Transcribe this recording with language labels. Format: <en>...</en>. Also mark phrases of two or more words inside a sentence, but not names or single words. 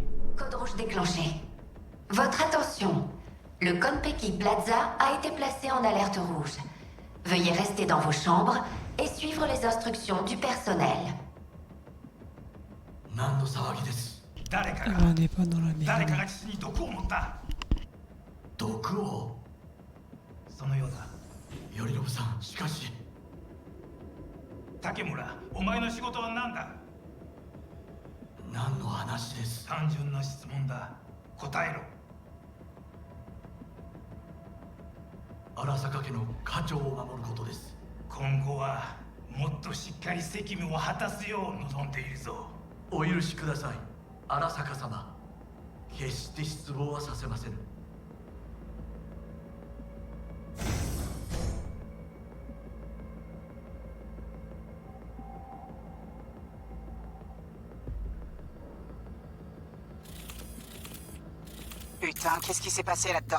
<fr>Code rouge déclenché. Votre attention. Le Konpeki Plaza a été placé en alerte rouge. Veuillez rester dans vos chambres et suivre les instructions du personnel. On n'est pas dans la merde.</fr> <ja>誰かが父に毒を持った。毒を。そのようだ。頼信さん、しかし。竹村、お前の仕事は何だ？何の話です？単純な質問だ。答えろ。荒坂家の家長を守ることです。今後はもっとしっかり責務を果たすよう望んでいるぞ。お許しください、荒坂様。決して失望はさせませぬ。</ja> <fr>Putain, qu'est-ce qui s'est passé là-dedans?</fr>